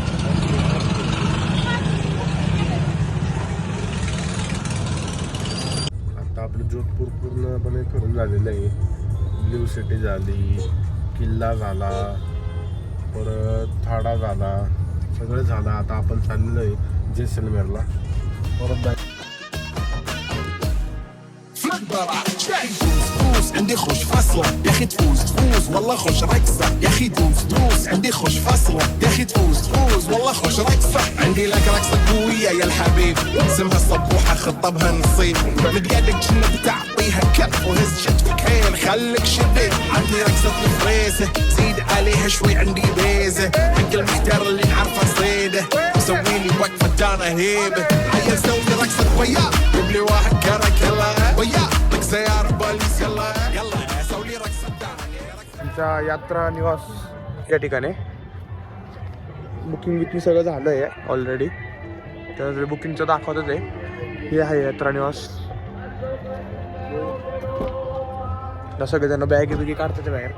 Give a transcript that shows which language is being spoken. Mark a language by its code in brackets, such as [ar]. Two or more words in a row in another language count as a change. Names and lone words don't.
[mr] आता आपलं जोधपूर पूर्णपणे फिरून झालेलं आहे. [en] blue city [mr] झाली, किल्ला झाला, परत थाडा झाला, सगळं झालं. आता आपण चाललेलो आहे जैसलमेरला. परत [ar] فوز عندي خوش فصلة يا اخي تفوز والله خوش رقصة يا اخي دوس عندي خوش فصلة يا اخي تفوز والله خوش رقصة عندي لك رقصة قوية يا الحبيب اسمها الصبوحة خطبها نصيب من قدك كنا بتعطيها كف وهز شتفك حيل خليك شديد عندي رقصة الفريسة زيد عليها شوي عندي بيزة حق المحتار اللي نعرفه صيده مسوي لي وقفة دانا هيبة هيا نسوي رقصة وياه جيب لي واحد كرك يلا وياه رقصة يا رباليس يلا يلا سوي لي رقصة دانا [mr] आमच्या यात्रा निवास या ठिकाणी बुकिंग सगळं झालं आहे ऑलरेडी. त्यानंतर बुकिंगचं दाखवतच आहे. हे आहे यात्रा निवास. सगळेजण बॅगी बिगी काढतात बाहेर.